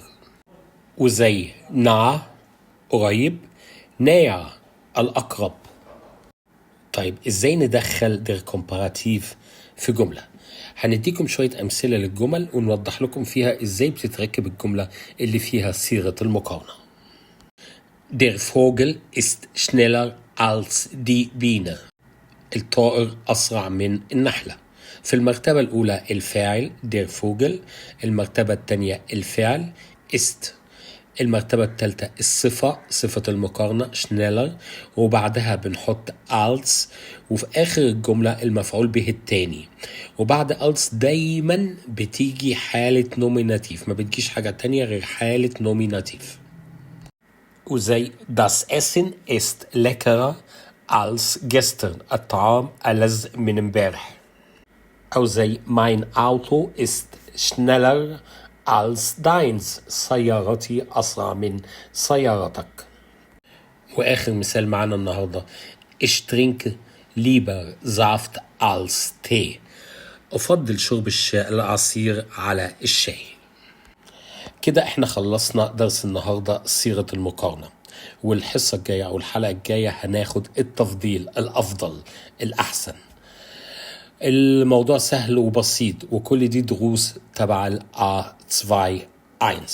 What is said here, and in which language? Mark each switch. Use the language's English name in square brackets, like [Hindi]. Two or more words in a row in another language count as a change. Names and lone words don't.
[Arabic] وزي nah قريب، näher الاقرب. طيب ازاي ندخل [German] der Komparativ [Arabic] في جملة؟ هنديكم شوية أمثلة للجمل ونوضح لكم فيها ازاي بتتركب الجملة اللي فيها صيغة المقارنة. [German] Der Vogel ist schneller als die Biene. [Arabic] الطائر أسرع من النحلة. في المرتبة الأولى الفاعل [German] der Vogel، [Arabic] المرتبة الثانية الفعل ist، المرتبة الثالثة الصفة، صفة المقارنة schneller، وبعدها بنحط als، وفي آخر الجملة المفعول به الثاني. وبعد als دايما بتيجي حالة nominativ، ما بتجيش حاجة تانية غير حالة nominativ. [German] وزي das Essen ist leckerer als gestern، [Arabic] الطعام ألذ من امبارح. أو زي [German] mein Auto ist schneller als deins، [Arabic] سيارتي أسرع من سيارتك. وآخر مثال معنا النهاردة [German] ich trinke lieber Saft als Tee، [Arabic] أفضل شرب العصير على الشاي. كده احنا خلصنا درس النهاردة صيغة المقارنة، والحصة الجاية أو الحلقة الجاية هناخد التفضيل، الأفضل، الأحسن. الموضوع سهل وبسيط، وكل دي دروس تبع A2-1.